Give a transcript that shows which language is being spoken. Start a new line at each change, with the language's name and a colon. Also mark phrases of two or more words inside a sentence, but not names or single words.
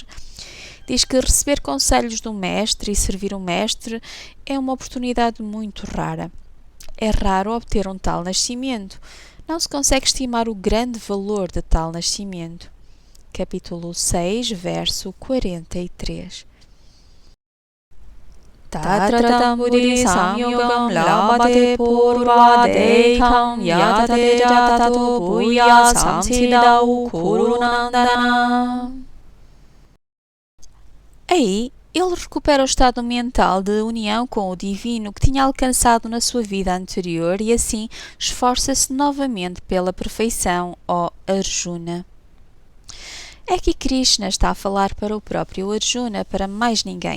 Portuguese: Diz que receber conselhos do Mestre e servir o Mestre é uma oportunidade muito rara. É raro obter um tal nascimento. Não se consegue estimar o grande valor de tal nascimento. Capítulo 6, verso 43.
Sanskrit: तत्र तं बुद्धि संयोगं लभते पौर्वदेहिकम् यतते च ततो भूयः संसिद्धौ कुरुनन्दन.
Portuguese: Aí, ele recupera o estado mental de união com o divino que tinha alcançado na sua vida anterior e assim esforça-se novamente pela perfeição, ó Arjuna. É que Krishna está a falar para o próprio Arjuna, para mais ninguém.